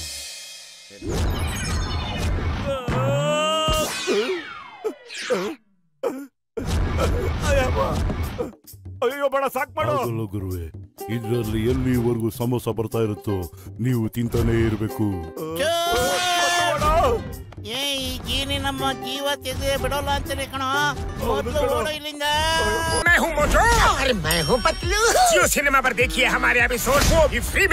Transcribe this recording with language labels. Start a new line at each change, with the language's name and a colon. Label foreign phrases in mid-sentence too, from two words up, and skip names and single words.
Kannada: ಅಯ್ಯೋ ಬೇಡ, ಸಾಕ್ ಮಾಡು. ಗುರುವೆ, ಇದ್ರಲ್ಲಿ ಎಲ್ಲಿವರೆಗೂ ಸಮೋಸ ಬರ್ತಾ ಇರುತ್ತೋ ನೀವು ತಿಂತಾನೆ ಇರ್ಬೇಕು. ಈ ಜೀನಿ ನಮ್ಮ ಜೀವ ತೆಗೆದು ಬಿಡೋಲ್ಲ ಅಂತಾನೆ ಕಣೋ. ಮೊದಲು ಓಡೋ ಇಲ್ಲಿಂದ.
Hindi: मैं हूँ मोटू। अरे मैं हूँ पतलू। जियो सिनेमा पर देखिए हमारे एपिसोड, वो भी फ्री में।